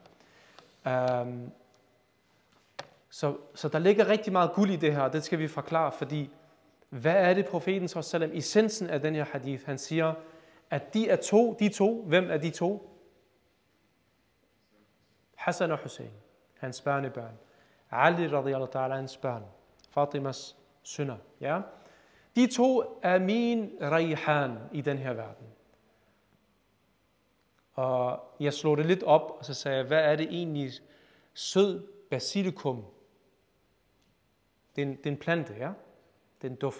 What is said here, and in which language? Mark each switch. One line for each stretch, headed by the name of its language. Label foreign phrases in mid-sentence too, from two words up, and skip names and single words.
Danish: Så der ligger rigtig meget guld i det her, og det skal vi forklare, fordi hvad er det profeten s.a.v. essensen af den her hadith? Han siger, at de to, hvem er de to? Hassan og Hussein, hans børnebørn. Ali
Arabic: رضي الله تعالى,
Danish: hans børn. Fatimas sønner. Ja? De to er min rayhan i den her verden. Og jeg slog det lidt op, og så sagde jeg, hvad er det egentlig sød basilikum? Det er en plante, ja? Det er en duft.